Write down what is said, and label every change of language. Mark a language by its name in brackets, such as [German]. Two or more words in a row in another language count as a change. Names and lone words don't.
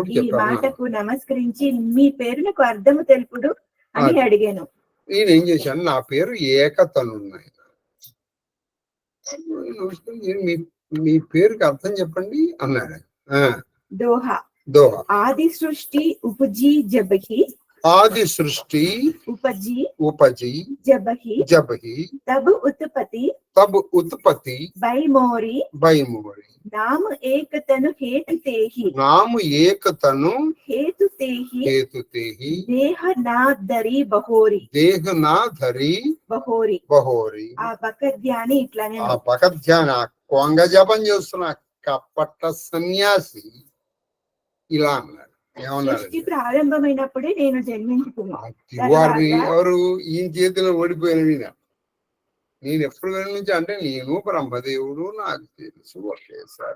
[Telugu] ఈ మాటకు నమస్కరించి మీ పేరునకు అర్థము తెలుపుడు అని అడిగాను. నేను ఏం చేశాను? నా పేరు ఏకతనున్నాయి. మీ పేరుకి అర్థం చెప్పండి అన్నాడు. దోహా దోహా [Awadhi] आदि सृष्टि उपजी जबहि आदि सृष्टि उपजी जब ही तब उत्पत्ति बैमोरी नाम एक तनु हेतु तेहि देह ना धरी बहोरी बहोरी [Telugu] ఆ బకధ్యాని ఇట్లానే ఆ బకధ్యాని ఆ కొంగ జపం చేస్తున్న కపట సన్యాసి ఇలా అన్నాడు. సృష్టి ప్రారంభమైనప్పుడే నేను జన్మించుకున్నాను. ఎవరు? ఈయన చేతిలో ఓడిపోయిన నేను ఎప్పుడు నుంచి అంటే నేను బ్రహ్మదేవుడు నాకు తెలుసు ఒకేసారి.